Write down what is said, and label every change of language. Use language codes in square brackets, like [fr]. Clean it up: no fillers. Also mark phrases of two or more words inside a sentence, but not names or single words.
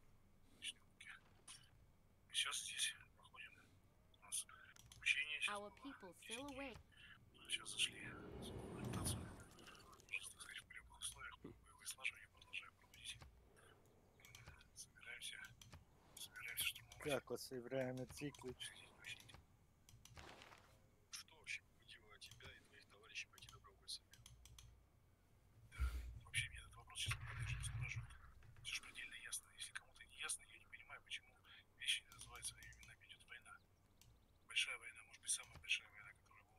[ru] Сейчас здесь проходим. У нас обучение сейчас было. Сейчас зашли. Ориентацию. Можно сказать, в полевых условиях боевые слаживания продолжаем проводить. Собираемся штурмовать. [sr] Kako se vreme ciklično. [ru] Что вообще побудило тебя и твоих товарищей пойти добровольцами? Вообще мне этот вопрос сейчас поддерживает, спрашивают. Все же предельно ясно. Если кому-то не ясно, я не понимаю, почему вещи не называются своими именами. Идет война. Большая война, может быть, самая большая война, которая была.